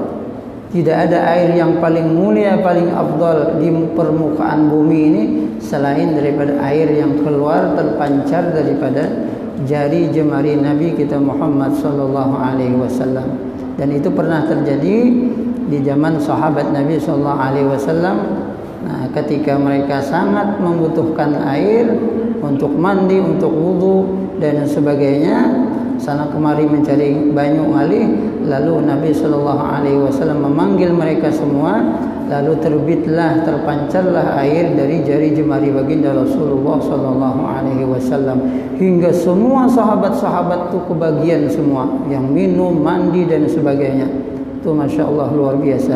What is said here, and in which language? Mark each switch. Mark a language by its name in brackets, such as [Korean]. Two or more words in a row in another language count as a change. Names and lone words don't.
[Indonesian] Tidak ada air yang paling mulia, paling afdal di permukaan bumi ini selain daripada air yang keluar terpancar daripada jari jemari Nabi kita Muhammad [Arabic] sallallahu alaihi wasallam. [Indonesian] Dan itu pernah terjadi di zaman sahabat Nabi [Arabic] sallallahu alaihi wasallam. [Indonesian] Nah, ketika mereka sangat membutuhkan air untuk mandi, untuk wudu dan sebagainya, sana kemari [Banjar] mencari banyu ngalih, [Indonesian] lalu Nabi [Arabic] sallallahu alaihi wasallam [Indonesian] memanggil mereka semua, lalu terbitlah, terpancarlah air dari jari jemari baginda Rasulullah [Arabic] sallallahu alaihi wasallam, [Indonesian] hingga semua sahabat-sahabat itu kebagian semua, yang minum, mandi dan sebagainya. Itu [Arabic] Masya Allah [Indonesian] luar biasa.